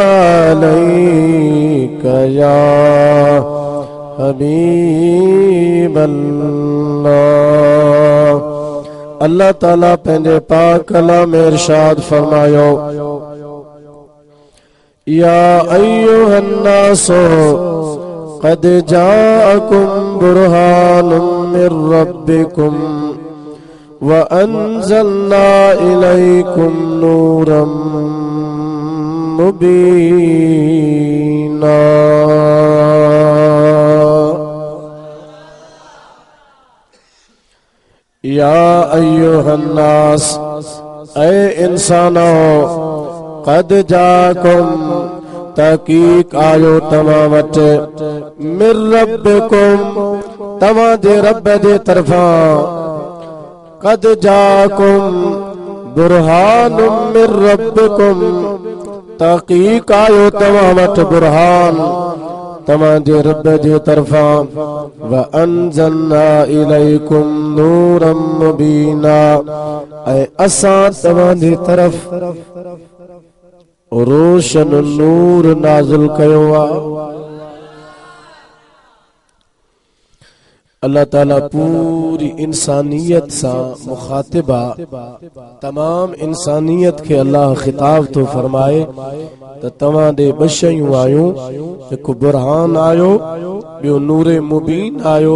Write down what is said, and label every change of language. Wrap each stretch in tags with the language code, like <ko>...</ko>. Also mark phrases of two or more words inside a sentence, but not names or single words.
<ar>عليك يا حبيب الله.</ar> <sd>अल्लाह ताला पंहिंजे पाक कलाम में इरशाद फरमायो,</sd> <ar>يا أيها الناس قد جاءكم برهان من ربكم وأنزلنا إليكم نورا مبينا. يا أيها الناس,</ar> <sd>ऐ इंसानो,</sd> <ar>قد جاءكم,</ar> <sd>तहक़ीक़ आयो तव्हां वटि,</sd> <ar>मिर रब्बिकुम,</ar> <sd>तव्हां जे रब जे तरफ़ां,</sd> <ar>قد جاءكم برهان من ربكم,</ar> <sd>तहक़ीक़ आयो तव्हां वटि बुरहान तव्हां जे रब जे तरफ़ां,</sd> <ar>وأنزلنا إليكم نورا مبينا,</ar> <sd>ऐं असां तव्हां जी तरफ़ रोशन नूर नाज़िल कयो आ। अल्लाह ताला पूरी इंसानियत सां मुखातिबा, तमाम इंसानियत के अल्लाह खिताब तो फरमाए त तव्हां ॾे ॿ शयूं आयूं, हिकु बुरहान आयो, ॿियो नूरे मुबीन आयो।</sd>